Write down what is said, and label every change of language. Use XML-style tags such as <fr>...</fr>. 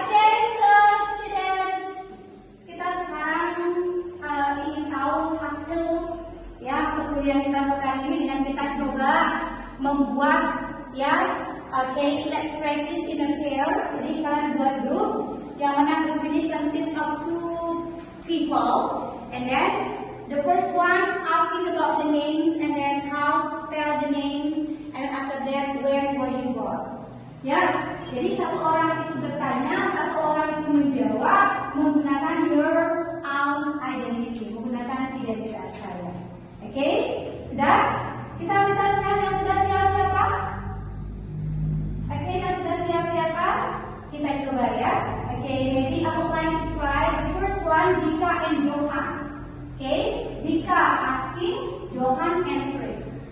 <en>Okay, so students,</en> <id>kita sekarang ingin tahu hasil ya perkuliahan kita pekan ini dengan kita coba membuat ya.</id> <en>Okay, let's practice in a pair.</en> <id>Jadi kalian buat grup yang mana grup ini</id> <en>consists of 2 people, and then the first one asking about the names and then how to spell the names, and after that where were you born.</en> <id>Ya, jadi satu orang itu bertanya, satu orang itu menjawab menggunakan</id> <en>your own identity,</en> <id>menggunakan identitas kalian. Oke, sudah? Kita bisa sekarang yang sudah siap siapa? Oke, yang sudah siap siapa? Kita coba ya. Oke.</id> <en>Okay, maybe I would like to try the first one, Dika and Johan. Okay, Dika asking, Johan answering.</en>